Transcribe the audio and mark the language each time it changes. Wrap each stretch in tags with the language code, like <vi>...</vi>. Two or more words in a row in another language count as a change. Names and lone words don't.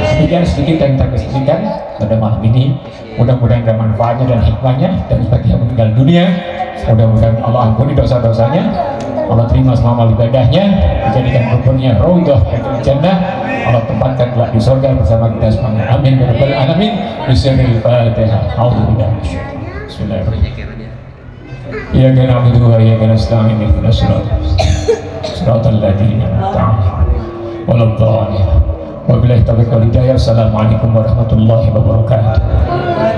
<id>Demikian sedikit yang kita kesedihan pada malam ini. Mudah-mudahan ada manfaatnya dan hikmahnya, dan bagi yang meninggal dunia mudah-mudahan Allah ampuni dosa-dosanya, Allah terima semua amal ibadahnya, dijadikan kuburnya raudhah dari jannah, Allah tempatkan kelak di surga bersama kita semuanya.</id> <ar>آمين يا رب العالمين. بسم الله الرحمن الرحيم بسم الله الرحمن الرحيم. إياك نعبد وإياك نستعين اهدنا صراط الذين أنعمت عليهم غير المغضوب عليهم ولا الضالين. وبالله التوفيق والهداية. السلام عليكم ورحمة الله وبركاته.</ar>